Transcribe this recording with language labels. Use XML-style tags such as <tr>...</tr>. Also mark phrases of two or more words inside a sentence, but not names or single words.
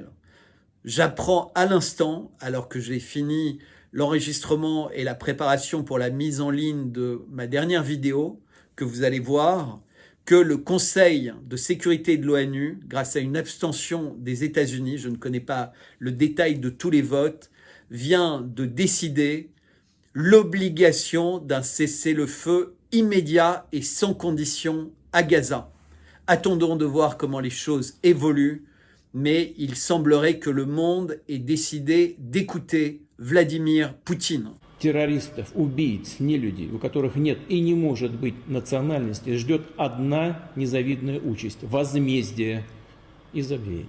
<fr>J'apprends à l'instant, alors que j'ai fini l'enregistrement et la préparation pour la mise en ligne de ma dernière vidéo, que vous allez voir, que le Conseil de sécurité de l'ONU, grâce à une abstention des États-Unis, je ne connais pas le détail de tous les votes, vient de décider l'obligation d'un cessez-le-feu immédiat et sans condition à Gaza. Attendons de voir comment les choses évoluent, mais il semblerait que le monde ait décidé d'écouter Vladimir Poutine.</fr> <ru>Террористов, убийц, нелюдей, у которых нет и не может быть национальности, ждет одна незавидная участь – возмездие и забвение.</ru>